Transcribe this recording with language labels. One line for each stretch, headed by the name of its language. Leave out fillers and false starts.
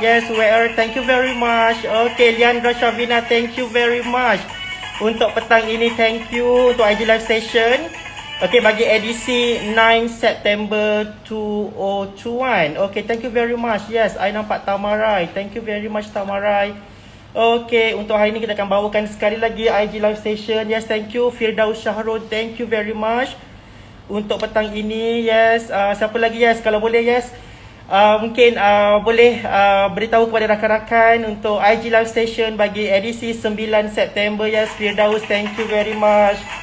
English: Yes, WR, thank you very much. Okey, Liandra Shavina, thank you very much.
Malay: Untuk petang ini,
English: thank you
Malay: untuk IG Live Session. Okey, bagi edisi 9 September 2021.
English: Okey, thank you very much. Yes, I
Malay: nampak
English: Tamarai. Thank you very much, Tamarai.
Malay: Okey, untuk hari ini kita akan bawakan sekali lagi IG Live Session.
English: Yes, thank you. Firdaus Syahrul, thank you very much.
Malay: Untuk petang ini, yes. Siapa lagi, yes? Kalau boleh, yes. Mungkin boleh beritahu kepada rakan-rakan untuk IG Live Session bagi edisi 9 September.
English: Yes, Firdaus, thank you very much.